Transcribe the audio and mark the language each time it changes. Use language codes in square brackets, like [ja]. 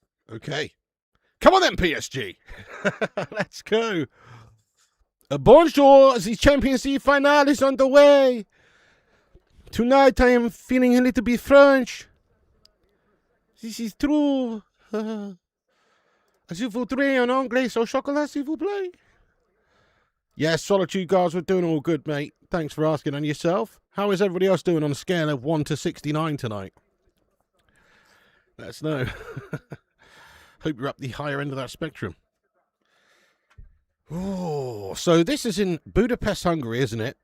[en] Okay. Come on then, PSG. Let's go. [fr] Bonjour. [en] The Champions League final is on the way. Tonight I am feeling a little bit French. This is true. [fr] Je voudrais un anglais au chocolat, s'il vous plaît. [en] Yes, Solitude Guards, we're doing all good, mate. Thanks for asking. And yourself? How is everybody else doing on a scale of 1 to 69 tonight? Let us know. Hope you're up the higher end of that spectrum. Oh, so this is in Budapest, Hungary, isn't it?